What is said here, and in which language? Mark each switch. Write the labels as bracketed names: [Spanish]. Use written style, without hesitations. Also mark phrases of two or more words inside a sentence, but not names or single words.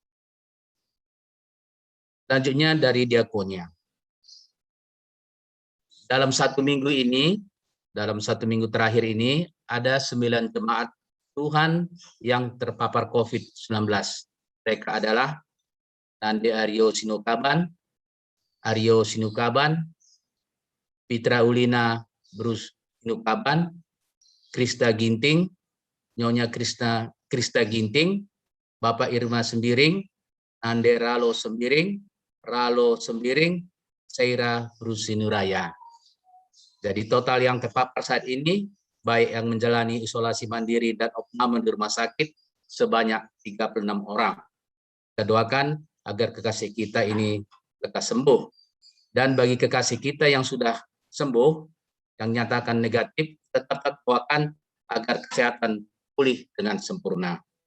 [Indonesian] Selanjutnya dari diakonia. Dalam satu minggu terakhir ini, ada 9 jemaat Tuhan yang terpapar COVID-19. Mereka adalah Nande Aryo Sinukaban, Pitra Ulina Bruce Sinukaban, Krista Ginting, Nyonya Krista Ginting, Bapak Irma Sembiring, Nande Ralo Sembiring, Seira Bruce Sinuraya. Jadi total yang terpapar saat ini, baik yang menjalani isolasi mandiri dan opname di rumah sakit, sebanyak 36 orang. Kita doakan agar kekasih kita ini lekas sembuh. Dan bagi kekasih kita yang sudah sembuh, yang nyatakan negatif, tetap doakan agar kesehatan pulih dengan sempurna.